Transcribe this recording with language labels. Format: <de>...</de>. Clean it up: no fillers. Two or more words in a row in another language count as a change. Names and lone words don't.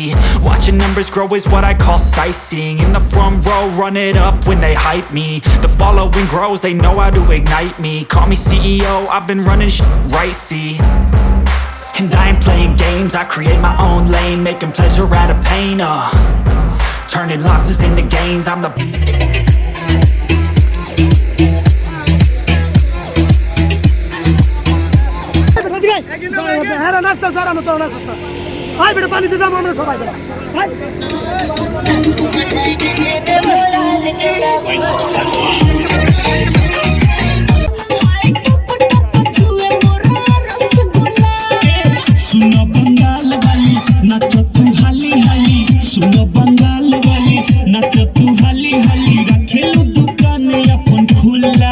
<en>Watching numbers grow is what I call sightseeing. In the front row, run it up when they hype me. The following grows, they know how to ignite me. Call me CEO, I've been running right, see. And I ain't playing games, I create my own lane, making pleasure out of pain, turning losses into gains, I'm the</en> <bn>হ্যাঁ নাস্তা স্যার আমরা তো নাস্তা ভাই বেটা পানিতে যাবো আমরা সবাই ভাই।</bn> <bho>सुनो बंगाल वाली नाचो तू हाली हाली, सुनो बंगाल वाली नाचो तू हाली हाली, रखेलू दुकान अपन खुला।</bho>